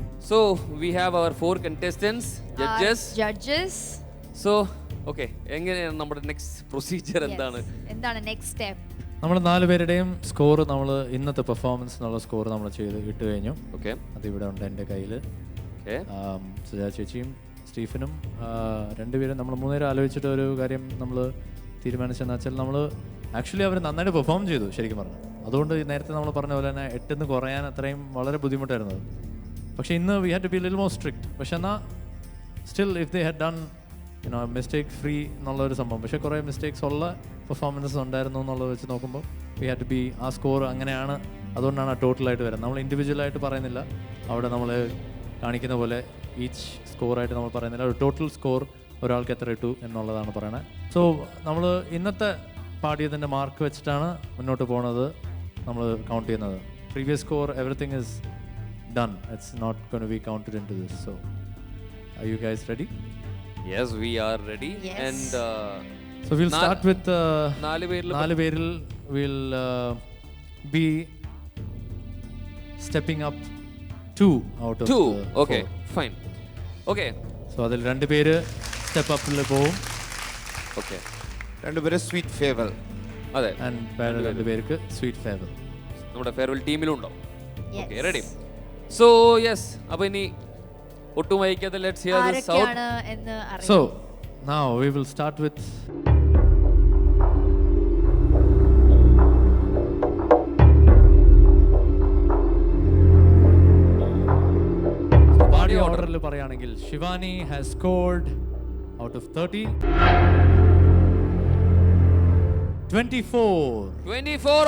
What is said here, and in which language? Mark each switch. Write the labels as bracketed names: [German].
[English] So we have our 4 contestants, judges. So okay, [Malayalam] എങ്ങനെയാണ് നമ്മുടെ next procedure എന്താണ്? എന്താണ് നെക്സ്റ്റ് സ്റ്റെപ്പ്? നമ്മൾ 4 പേരുടെയും സ്കോർ നമ്മൾ ഇന്നത്തെ പെർഫോമൻസ് എന്നുള്ള സ്കോർ നമ്മൾ ഇട്ട് കഴിഞ്ഞു. ഓക്കെ, അതിവിടെ ഉണ്ട് എൻ്റെ കയ്യിൽ. ഓക്കെ, സുജാ ചേച്ചിയും സ്റ്റീഫനും 2 പേരും നമ്മൾ 3 പേരും ആലോചിച്ചിട്ട് ഒരു കാര്യം നമ്മൾ തീരുമാനിച്ചെന്ന് വെച്ചാൽ, നമ്മൾ ആക്ച്വലി അവർ നന്നായിട്ട് പെർഫോം ചെയ്തു ശരിക്കും പറഞ്ഞു. അതുകൊണ്ട് നേരത്തെ നമ്മൾ പറഞ്ഞ പോലെ തന്നെ 8 കുറയാൻ അത്രയും വളരെ ബുദ്ധിമുട്ടായിരുന്നത്. പക്ഷേ ഇന്ന് [English] We had to be little more strict. [Malayalam] പക്ഷെ എന്നാൽ [English] still if they had done mistake free [Malayalam] എന്നുള്ളൊരു സംഭവം, പക്ഷേ കുറേ [English] mistakes ഉള്ള performances [Malayalam] ഉണ്ടായിരുന്നു എന്നുള്ളത് വെച്ച് നോക്കുമ്പോൾ [English] we had to be, ആ score [Malayalam] അങ്ങനെയാണ്. അതുകൊണ്ടാണ് ആ ടോട്ടലായിട്ട് വരുന്നത്. നമ്മൾ ഇൻഡിവിജ്വലായിട്ട് പറയുന്നില്ല, അവിടെ നമ്മൾ കാണിക്കുന്ന പോലെ ഈച്ച് സ്കോറായിട്ട് നമ്മൾ പറയുന്നില്ല, ഒരു ടോട്ടൽ സ്കോർ ഒരാൾക്ക് എത്ര ഇട്ടു എന്നുള്ളതാണ് പറയണത്. സോ നമ്മൾ ഇന്നത്തെ പാടിയതിൻ്റെ മാർക്ക് വെച്ചിട്ടാണ് മുന്നോട്ട് പോകുന്നത്, നമ്മൾ കൗണ്ട് ചെയ്യുന്നത്. [English] Previous score everything is done. It's not going to be counted into this. So are you guys ready? Yes, we are ready. Yes. And so we'll start with 4 [Malayalam] പേരിൽ [English] we'll be stepping up 2 out of 4. Okay, fine. Okay, so [Malayalam] അതിൽ 2 പേര് step അപ്പിൽ പോവും. [English] okay, [Malayalam] 2 പേര് sweet favour. അതെ, [English] and [Malayalam] വേറെ 2 പേർക്ക് sweet favour നമ്മുടെ farewell ടീമിലും ഉണ്ടാവും. [English] Okay, ready? So yes, [Malayalam] അപ്പോൾ ഇനി ഒട്ടും വൈകാതെ [English] let's hear this out. [Malayalam] ആരൊക്കെയാണ് എന്ന് അറിയാം. [English] So now we will start with [Malayalam] പാടി ഓർഡറിൽ പറയുകയാണെങ്കിൽ [English] Shivani has scored out of 30 24